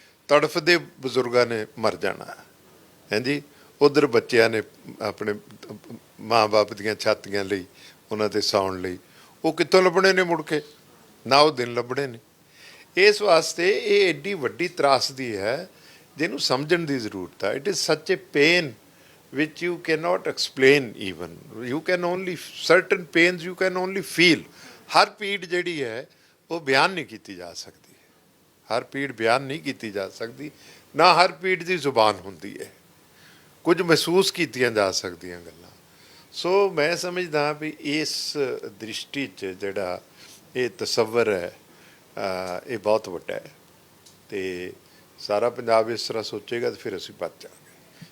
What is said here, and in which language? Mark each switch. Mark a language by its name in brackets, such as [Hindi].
[Punjabi] ਤੜਫਦੇ ਬਜ਼ੁਰਗਾਂ ਨੇ ਮਰ ਜਾਣਾ ਹੈ ਜੀ, ਉੱਧਰ ਬੱਚਿਆਂ ਨੇ ਆਪਣੇ ਮਾਂ ਬਾਪ ਦੀਆਂ ਛਾਤੀਆਂ ਲਈ, ਉਹਨਾਂ 'ਤੇ ਸੌਣ ਲਈ, ਉਹ ਕਿੱਥੋਂ ਲੱਭਣੇ ਨੇ ਮੁੜ ਕੇ? ਨਾ ਉਹ ਦਿਨ ਲੱਭਣੇ ਨੇ। ਇਸ ਵਾਸਤੇ ਇਹ ਐਡੀ ਵੱਡੀ ਤਰਾਸਦੀ ਹੈ ਜਿਹਨੂੰ ਸਮਝਣ ਦੀ ਜ਼ਰੂਰਤ ਹੈ। [English] It is such a pain which you cannot explain even. You can only, certain pains you can only feel. [Punjabi] ਹਰ ਪੀੜ ਜਿਹੜੀ ਹੈ ਉਹ ਬਿਆਨ ਨਹੀਂ ਕੀਤੀ ਜਾ ਸਕਦੀ, ਹਰ ਪੀੜ ਬਿਆਨ ਨਹੀਂ ਕੀਤੀ ਜਾ ਸਕਦੀ, ਨਾ ਹਰ ਪੀੜ ਦੀ ਜ਼ੁਬਾਨ ਹੁੰਦੀ ਹੈ। ਕੁਝ ਮਹਿਸੂਸ ਕੀਤੀਆਂ ਜਾ ਸਕਦੀਆਂ ਗੱਲਾਂ। ਸੋ ਮੈਂ ਸਮਝਦਾ ਵੀ ਇਸ ਦ੍ਰਿਸ਼ਟੀ 'ਚ ਜਿਹੜਾ ਇਹ ਤਸੱਵਰ ਹੈ ਇਹ ਬਹੁਤ ਵੱਡਾ ਹੈ, ਅਤੇ ਸਾਰਾ ਪੰਜਾਬ ਇਸ ਤਰ੍ਹਾਂ ਸੋਚੇਗਾ ਤਾਂ ਫਿਰ ਅਸੀਂ ਬਚ ਜਾਵਾਂਗੇ।